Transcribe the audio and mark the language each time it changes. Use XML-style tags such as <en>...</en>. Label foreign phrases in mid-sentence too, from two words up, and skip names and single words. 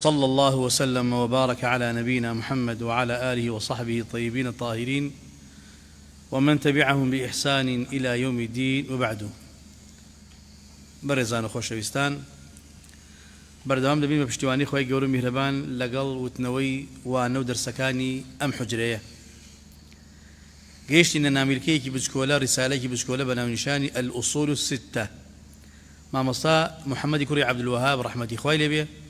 <ar>صلى الله وسلم وبارك على نبينا محمد وعلى آله وصحبه الطيبين الطاهرين ومن تبعهم بإحسان إلى يوم الدين.</ar> <ckb>وبعد</ckb> <ku>برزان خوشويستان بردوام دبين</ku> <ckb>بپشتیوانی خوای گەورە میهرەبان لەگەڵ وتنەوەی وانە و دەرسەکانی ئەم حوجرەیە گەیشتینە نامیرکەیەکی بچکۆلە ڕیسالەیەکی بچکۆلە بە ناونیشانی الأصول الستة مامۆستا محەممەدی کوڕی عەبدولوەهاب ڕەحمەتی خوای لێبێ</ckb>